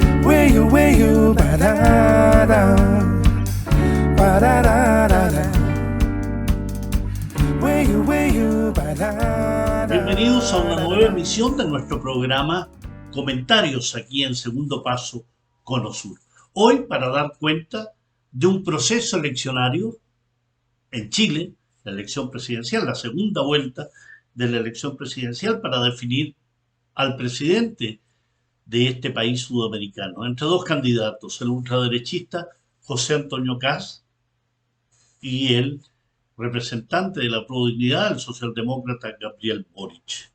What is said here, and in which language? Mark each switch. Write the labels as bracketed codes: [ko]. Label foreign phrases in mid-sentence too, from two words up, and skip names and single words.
[es] ba-da-da, ba-da-da-da-da. Bienvenidos a una nueva emisión de nuestro programa Comentarios aquí en Segundo Paso Cono Sur. Hoy para dar cuenta de un proceso eleccionario en Chile, la elección presidencial, la segunda vuelta de la elección presidencial para definir al presidente de este país sudamericano, entre dos candidatos, el ultraderechista José Antonio Kast y el representante de la Prodignidad, el socialdemócrata Gabriel Boric.